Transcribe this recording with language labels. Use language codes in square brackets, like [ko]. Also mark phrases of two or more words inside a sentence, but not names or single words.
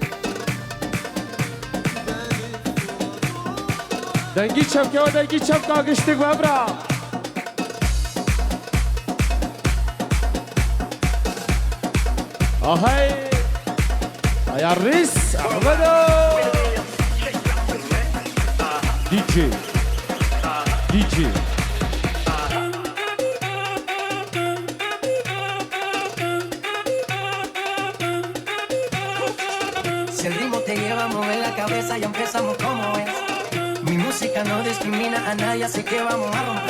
[ar] دنجي شبكة ودنجي شبكة قشتك بابرا. هاي يا الريس احمدو دي جي دي جي. [es] Si el ritmo te lleva a mover la cabeza, ya empezamos como es. Mi música no discrimina a nadie, así que vamos a romper.